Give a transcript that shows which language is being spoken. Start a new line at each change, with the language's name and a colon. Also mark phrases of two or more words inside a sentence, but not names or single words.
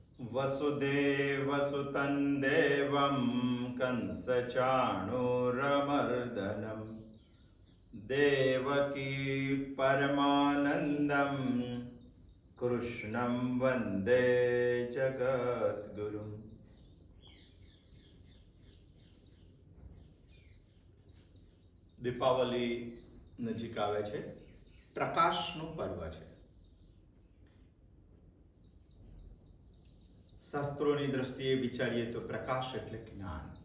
Sanskrit: वसुदेवसुतं देवं कंसचाणूरमर्दनं देवकी परमानन्दं कृष्णं वन्दे जगद्गुरुम्।
Gujarati: દીપાવલી નજીક આવે છે, પ્રકાશનું પર્વ છે। શાસ્ત્રોની દ્રષ્ટિએ વિચારીએ તો પ્રકાશ એટલે જ્ઞાન।